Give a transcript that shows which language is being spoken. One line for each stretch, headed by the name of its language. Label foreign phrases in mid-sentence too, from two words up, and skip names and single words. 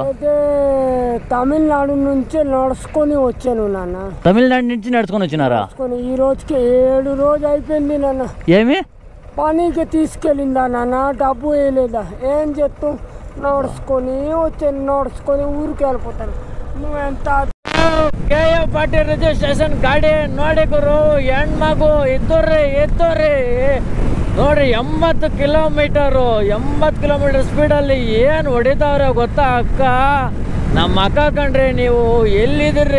Telugu: అయితే తమిళనాడు నుంచి నడుచుకొని వచ్చాను నాన్న. తమిళనాడు నుంచి నడుచుకొని వచ్చినారా? ఈ రోజుకి 7 రోజు అయిపోయింది నాన్న. ఏమి పనికి తీసుకెళ్ళిందా నాన్న? డబ్బు వేయలేదా? ఏం చెప్తాం, నడుచుకొని వచ్చాను. నడుచుకొని ఊరికి వెళ్ళిపోతాను. నువ్వెంత
Kannada: KF40 ರಿಜಿಸ್ಟ್ರೇಷನ್ ಗಾಡಿ ನೋಡಿ ಗುರು. ಹೆಣ್ಮಗು ಎದ್ದೋರಿ ನೋಡ್ರಿ, 80 ಕಿಲೋಮೀಟರ್ ಸ್ಪೀಡಲ್ಲಿ ಏನು ಹೊಡಿತಾವ್ರೆ ಗೊತ್ತಾ ಅಕ್ಕ? ನಮ್ಮ ಅಕ್ಕ ಕಣ್ರಿ, ನೀವು ಎಲ್ಲಿದ್ದೀರಿ?